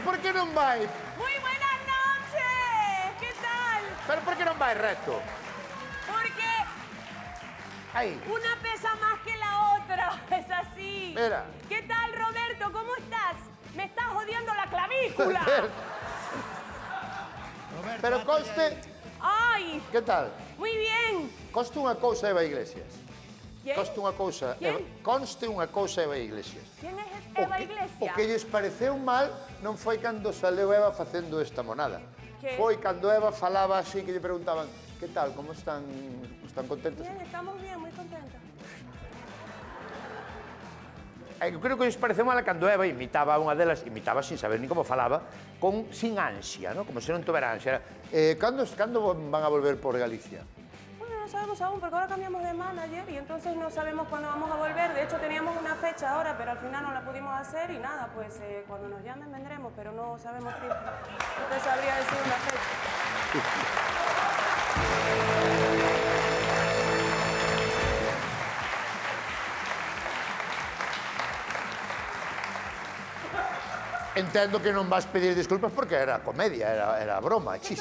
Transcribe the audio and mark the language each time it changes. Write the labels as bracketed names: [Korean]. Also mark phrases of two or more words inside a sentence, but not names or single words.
[Galician] que non vai? [Spanish] Muy buenas noches. ¿Qué tal? [Galician] Pero por que non vai recto? [Spanish] Porque [Galician] Aí. [Spanish] una pesa más que la otra. Es así. Mira. ¿Qué tal, Roberto? ¿Cómo estás? Me estás jodiendo la clavícula. [Galician] Pero conste... Ay, Que tal? [Spanish] muy bien. [Galician] Conste unha cousa, Eva Iglesias. [Spanish] ¿Quién? [Galician] Conste unha cousa... [Spanish] ¿Quién? [Galician] Conste unha cousa, Eva Iglesias. [Spanish] ¿Quién es [Galician] O [Spanish] Eva [Galician] que, [Spanish] Iglesias? [Galician] o que lles pareceu mal non foi cando saleu Eva facendo esta monada. [Spanish] ¿Qué? [Galician] Foi cando Eva falaba así que lle preguntaban que tal, como están contentos? [Spanish] Bien, estamos bien, muy contentos. [Galician] Eu creo que lles pareceu mal cando Eva imitaba a unha delas, imitaba sin saber nin como falaba, sin ansia, ¿no? Como se non tuvera ansia. Cando van a volver por Galicia? [Spanish] Bueno, no sabemos aún, porque ahora cambiamos de manager y entonces no sabemos cuándo vamos a volver. De hecho, teníamos una fecha ahora, pero al final no la pudimos hacer y nada, pues cuando nos llamen vendremos, pero no sabemos fijo. Usted sabría decir una fecha. [Galician] Entendo que non vas pedir disculpas porque era comedia, era broma, chiste.